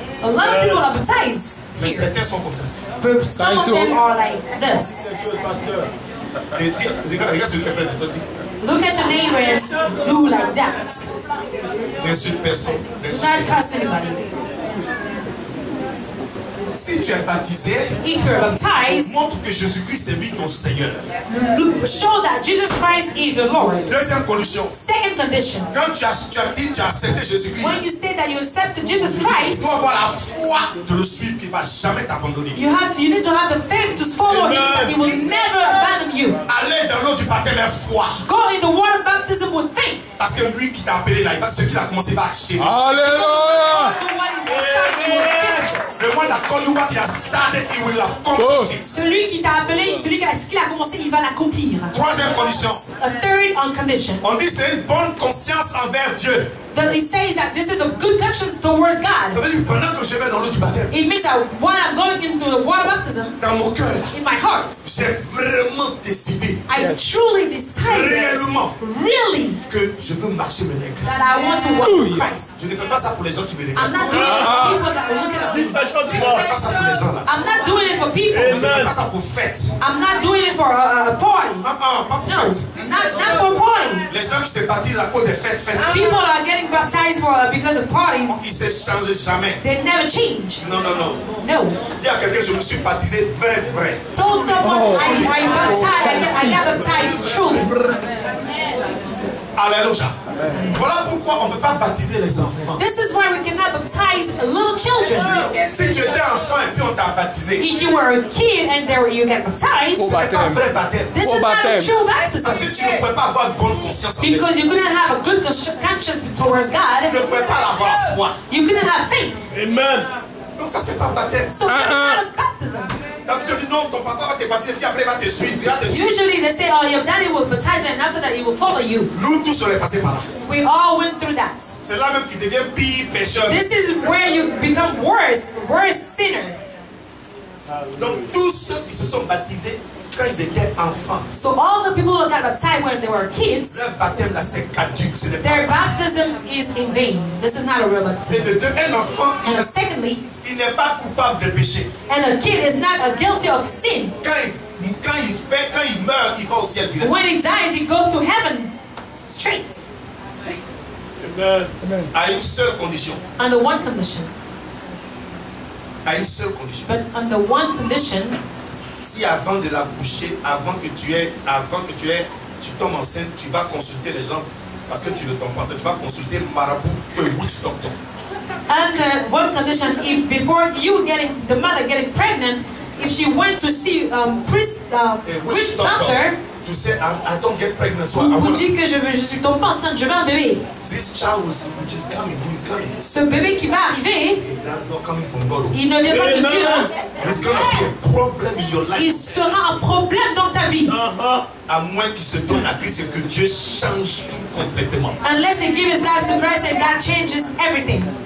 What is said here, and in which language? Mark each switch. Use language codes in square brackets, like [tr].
[en] a lot of people are baptized [fr] mais [en] here, [fr] certains sont comme ça. [en] but some of them are like this. [fr] Regarde celui qui est près de toi. [en] Look at your neighbor and do like that. [fr] N'insulte personne. [en] Do not cuss anybody. [fr] Si tu es baptisé, [en] If you're baptized, [fr] montre que Jésus-Christ c'est lui qui est ton Seigneur. [en] show that Jesus Christ is your Lord. [fr] Deuxième condition. [en] Second condition, [fr] Quand tu as accepté Jésus-Christ, [en] when you say that you accept Jesus [fr] tu [en] Christ, [fr] dois avoir la foi de le suivre qui ne va jamais t'abandonner. [en] you need to have the faith to follow Him, that He will never abandon you. [fr] Aller dans l'eau du baptême est foi. [en] Go in the water baptism with faith. [fr] Parce que lui qui t'a appelé là, ce qu'il a commencé, il va achever. Alléluia. [en] Do what He's started, He will finish it. The one that called you what he has started, he will accomplish it. [fr] Celui qui t'a appelé, celui qui a commencé, il va l'accomplir. Troisième condition. [en] A third condition. [fr] On dit c'est une bonne conscience envers Dieu. [en] It says that this is a good conscience towards [fr] Ça [en] God. [fr] veut dire pendant que je vais dans l'eau du baptême, [en] It means that while I'm going into the water baptism, [fr] dans mon cœur, [en] in my heart, [fr] j'ai vraiment décidé [en] I truly decided, [fr] réellement [en] really, [fr] que je veux marcher maintenant avec Christ. [en] that I want to walk with Christ. [fr] Je ne fais pas ça pour les gens qui me [en] I'm [fr] regardent. [en] not doing it for people that are looking at me. [fr] Je ne fais pas ça pour les gens là. [en] I'm not doing it for people. [fr] Je ne fais pas ça pour fête. [en] I'm not doing it for a party. [fr] Pas pour [en] No, [fr] fête. [en] not for a party. [fr] Les gens qui se baptisent à cause des fêtes. [en] People are getting baptized because of parties. [fr] Ils ne se changent jamais. [en] They never change. [fr] Non. [en] No. [fr] Dis à quelqu'un, je me suis baptisé vrai. [en] Told someone I got baptized truly. [fr] Alléluia. Voilà pourquoi on ne peut pas baptiser les enfants. [en] This is why we cannot baptize little children. [fr] Si tu étais enfant et puis on t'a baptisé, [en] If you were a kid and you get baptized, [fr] ce n'est pas vrai baptême. [en] this [fr] Au [en] is not a [fr] baptême. [en] true [fr] Parce que [en] baptism. [fr] tu ne pourrais pas avoir de bonne conscience envers Dieu. [en] Because you couldn't have a good conscience towards [fr] Tu [en] God. [fr] ne pourrais pas avoir foi. [en] You couldn't have faith. [fr] Amen. Donc ça, c'est pas baptême. [en] So this is not a baptism. [fr] D'habitude, tu dis non, ton papa va te baptiser, puis après il va te suivre, il va te suivre. [en] Usually they say, oh, your daddy will baptize you and after that he will follow you. [fr] Nous tous on est passés par là. [en] We all went through that. [fr] C'est là même que tu deviens pire pécheur. [en] This is where you become worse sinner. [fr] Donc tous ceux qui se sont baptisés quand ils étaient enfants, [en] So all the people who got baptized when they were kids, [fr] leur baptême là c'est caduc, ce n'est pas. [en] their baptism is in vain. This is not a real [fr] Et [en] baptism. [fr] de deux, un enfant, [en] And secondly, [fr] il n'est pas coupable de péché. [en] and a kid is not guilty of sin. [fr] Quand il meurt, il va au ciel direct. [en] When he dies, he goes to heaven straight. [fr] À une seule condition. [en] Under one condition. [fr] À une seule condition. [en] But under one condition, [fr] Si avant de l'accoucher, avant que tu tombes enceinte, tu vas consulter les gens parce que tu ne tombes pas enceinte, tu vas consulter marabout ou un witch doctor. [en] under one condition, if before the mother getting pregnant, if she went to see witch doctor, to say I don't get pregnant, so I [fr] vous [en] want [fr] dit que je suis tombée pas enceinte, je veux un bébé. [en] this child which is coming, who is coming. [fr] Ce bébé qui va arriver, [en] That's not coming from God. [fr] il ne vient pas de Dieu. Hein. [en] It's gonna be a problem in your [fr] Il [en] life. [fr] sera un problème dans ta vie. À moins qu'il se donne à Christ et que Dieu change tout complètement. [en] Unless he gives his life to Christ and God changes everything.